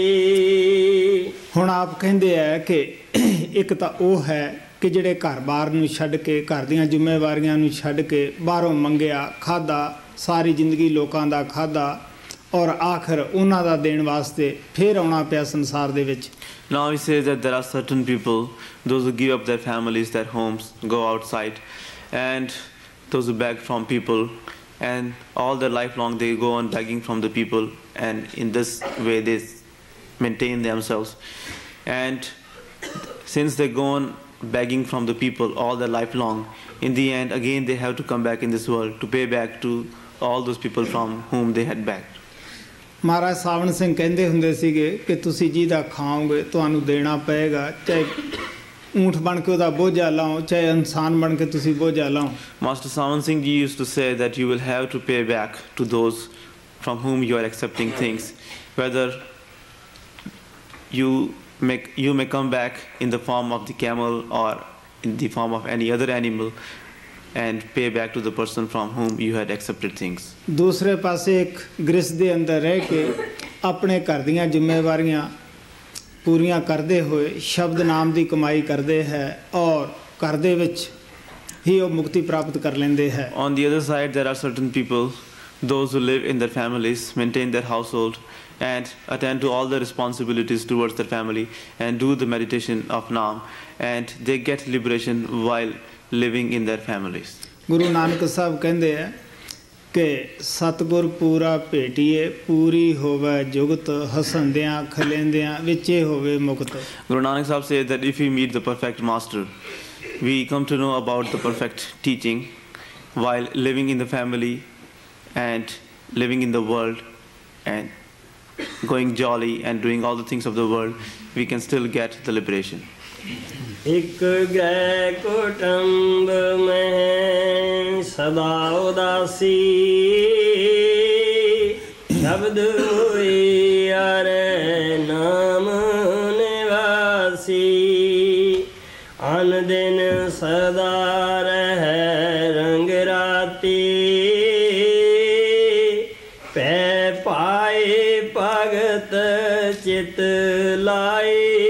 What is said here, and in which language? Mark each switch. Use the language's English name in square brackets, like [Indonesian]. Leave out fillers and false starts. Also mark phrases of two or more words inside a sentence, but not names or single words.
[Punjabi] ਹੁਣ ਆਪ ਕਹਿੰਦੇ ਹੈ ਕਿ ਇੱਕ ਤਾਂ ਉਹ ਹੈ ਕਿ ਜਿਹੜੇ ਘਰ-ਬਾਰ ਨੂੰ ਛੱਡ ਕੇ ਘਰ ਦੀਆਂ ਜ਼ਿੰਮੇਵਾਰੀਆਂ ਨੂੰ ਛੱਡ ਕੇ ਬਾਹਰੋਂ ਮੰਗਿਆ ਖਾਧਾ, ਸਾਰੀ ਜ਼ਿੰਦਗੀ ਲੋਕਾਂ ਦਾ ਖਾਧਾ ਔਰ ਆਖਰ ਉਹਨਾਂ ਦਾ ਦੇਣ ਵਾਸਤੇ ਫਿਰ ਆਉਣਾ ਪਿਆ ਸੰਸਾਰ ਦੇ ਵਿੱਚ। [English] Now he says that there are certain people, those who give up their families, their homes, go outside, and those who beg from people, and all their life long they go on begging from the people, and in this way they maintain themselves. And since they go on begging from the people all their life long, in the end again they have to come back in this world to pay back to all those people from whom they had begged. [Punjabi] ਮਹਾਰਾਜ ਸਾਵਣ ਸਿੰਘ ਕਹਿੰਦੇ ਹੁੰਦੇ ਸੀਗੇ ਕਿ ਤੁਸੀਂ ਜਿਹਦਾ ਖਾਓਗੇ ਤੁਹਾਨੂੰ ਦੇਣਾ ਪਏਗਾ, ਚਾਹੇ ਊਂਠ ਬਣ ਕੇ ਉਹਦਾ ਬੋਝਾ ਲਾਓ, ਚਾਹੇ ਇਨਸਾਨ ਬਣ ਕੇ ਤੁਸੀਂ ਬੋਝਾ ਲਾਓ। [English] Master Savan Singh Ji used to say that you will have to pay back to those from whom you are accepting things, whether you may come back in the form of the camel or in the form of any other animal, and pay back to the person from whom you had accepted things. [Punjabi] ਦੂਸਰੇ ਪਾਸੇ ਇੱਕ ਗ੍ਰਸਥ ਦੇ ਅੰਦਰ ਰਹਿ ਕੇ ਆਪਣੇ ਘਰ ਦੀਆਂ ਜ਼ਿੰਮੇਵਾਰੀਆਂ ਪੂਰੀਆਂ ਕਰਦੇ ਹੋਏ ਸ਼ਬਦ ਨਾਮ ਦੀ ਕਮਾਈ ਕਰਦੇ ਹੈ ਔਰ ਘਰ ਦੇ ਵਿੱਚ ਹੀ ਉਹ ਮੁਕਤੀ ਪ੍ਰਾਪਤ ਕਰ ਲੈਂਦੇ ਹੈ। [English] On the other side, there are certain people, those who live in their families, maintain their household, and attend to all the responsibilities towards their family, and do the meditation of Naam, and they get liberation while living in their families. [Punjabi] ਗੁਰੂ ਨਾਨਕ ਸਾਹਿਬ ਕਹਿੰਦੇ ਆ ਕਿ ਸਤਿਗੁਰ ਪੂਰਾ ਭੇਟੀਏ ਪੂਰੀ ਹੋਵੇ ਜੁਗਤ ਹਸੰਦਿਆਂ ਖਲੇਂਦਿਆਂ ਵਿੱਚੇ ਹੋਵੇ ਮੁਕਤ। [English] Guru Nanak Sahib says that if we meet the perfect master, we come to know about the perfect teaching while living in the family and living in the world, and going jolly and doing all the things of the world, we can still get the liberation. [Punjabi] ਇੱਕ ਗ੍ਰਹਿ ਕੁਟੁੰਬ ਮੈਂ ਸਦਾ ਉਦਾਸੀ ਸ਼ਬਦ ਹੋਈ ਅਰੇ ਨਾਮ ਨਿਵਾਸੀ ਅਨ ਦਿਨ ਸਦਾ ਰਹਿ ਰੰਗ ਰਾਤੀ ਪੈ ਪਾਏ ਭਗਤ ਚਿਤ ਲਾਈ।